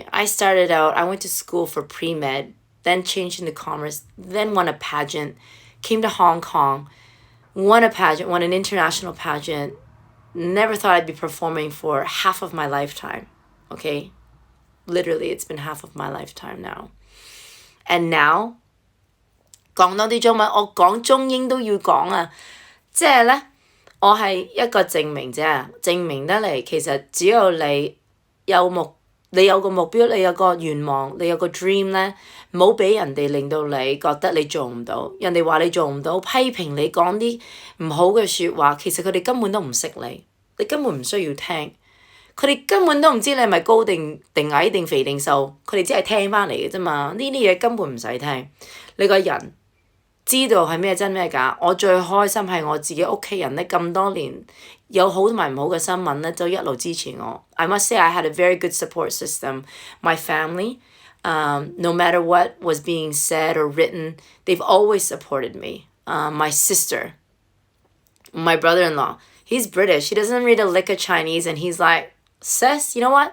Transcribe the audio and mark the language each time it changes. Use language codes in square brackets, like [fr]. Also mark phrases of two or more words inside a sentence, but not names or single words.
[en] I went to school for pre-med, then changed into commerce, then won a pageant, came to Hong Kong, won an international pageant, never thought I'd be performing for half of my lifetime, okay? Literally, it's been half of my lifetime now. And now, [yue] 講多啲中文，我講中英都要講啊！即係呢，我係一個證明啫，證明得嚟其實只有你有個目標，你有個願望，你有個 dream 呢，唔好俾人哋令到你覺得你做唔到。人哋話你做唔到，批評你講啲唔好嘅説話，其實佢哋根本都唔識你，你根本唔需要聽。佢哋根本都唔知你係咪高定矮定肥定瘦，佢哋只係聽翻嚟嘅啫嘛。呢啲嘢根本唔使聽。你個人知道係咩真咩假。我最開心係我自己屋企人咧，咁多年有好同埋唔好嘅新聞咧，都一路支持我。 [en] I must say I had a very good support system. My family, no matter what was being said or written, they've always supported me. My sister, my brother-in-law, he's British. He doesn't read a lick of Chinese, and he's like, sis, you know what?